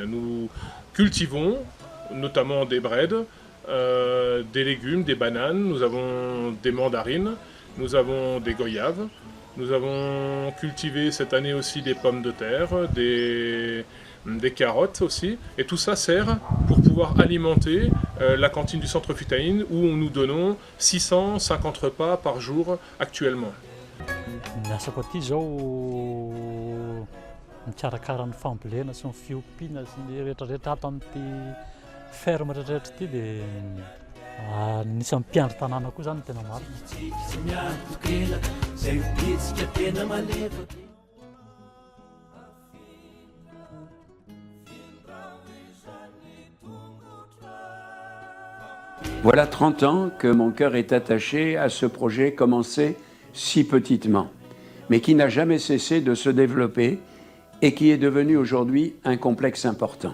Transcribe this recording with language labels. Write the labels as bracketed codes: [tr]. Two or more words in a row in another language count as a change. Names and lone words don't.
[fr] Nous cultivons notamment des brèdes, des légumes, des bananes, nous avons des mandarines, nous avons des goyaves, nous avons cultivé cette année aussi des pommes de terre, des carottes aussi, et tout ça sert pour pouvoir alimenter la cantine du centre Fitaïn où nous donnons 650 repas par jour actuellement. [mg] Miasako aty zao mikarakara ny fambolena sy ny fiompiana sy ny rehetrarehetra ato amin'ity ferme rehetrarehetra ity dia nisy mpiandry tanàna koa zany tena maro. [fr] Voilà 30 ans que mon cœur est attaché à ce projet commencé si petitement, mais qui n'a jamais cessé de se développer et qui est devenu aujourd'hui un complexe important.